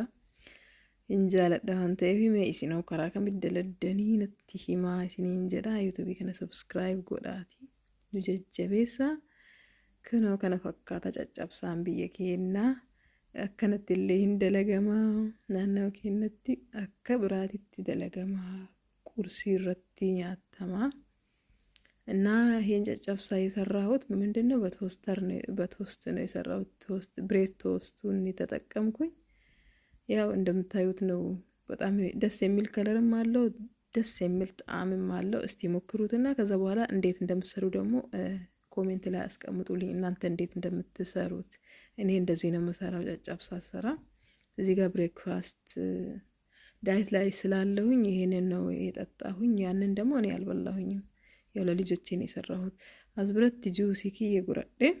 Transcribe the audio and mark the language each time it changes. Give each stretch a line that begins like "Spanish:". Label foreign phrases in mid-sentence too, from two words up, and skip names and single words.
Oromo: Injaaladha waan ta'eef mee isinoo karaa kamitti daladdanii natti himaa isiniin jedha yuutuubii kana subscribe godhaati nu jajjabeessa kunoo kana fakkaata caccabsaan biyya keenyaa akkanatti illee hin dalagamaa naannoo keenyatti akka biraatitti dalagamaa qursii irratti nyaatamaa.
Amharic: እና ይሄን ጨጨብሳ የሰራሁት ምንድነው በቶስት ነው የሰራሁት
English: toast bread
Amharic: ቶስቱን ተጠቀምኩኝ ያው እንደምታዩት ነው በጣም ደስ የሚል ከለርም አለው ደስ የሚል ጣዕምም አለው እስቲ ሞክሩትና ከዛ በኋላ እንዴት እንደምትሰሩ ደግሞ ኮሜንት ላይ አስቀምጡልኝ እናንተ እንዴት እንደምትሰሩት እኔ እንደዚህ ነው የምሰራው ጨጨብሳ ሰራ እዚህ ጋር
English: breakfast diet
Amharic: ላይ ስላለሁኝ ይሄንን ነው የጠጣሁኝ ያንን ደግሞ እኔ አልበላሁኝም ያው ለልጆቼን የሰራሁት አዝብረት ጁሲ ኪዬ ጉረዴ